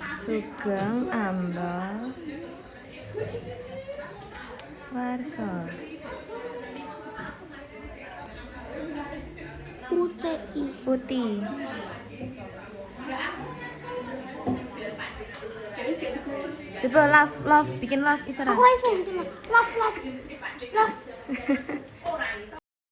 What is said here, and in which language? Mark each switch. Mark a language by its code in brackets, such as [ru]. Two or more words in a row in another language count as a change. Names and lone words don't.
[jv] Sugeng ambal. Warsa. Putih. [id] Coba love, bikin love Isra. [jv] Aku iso love.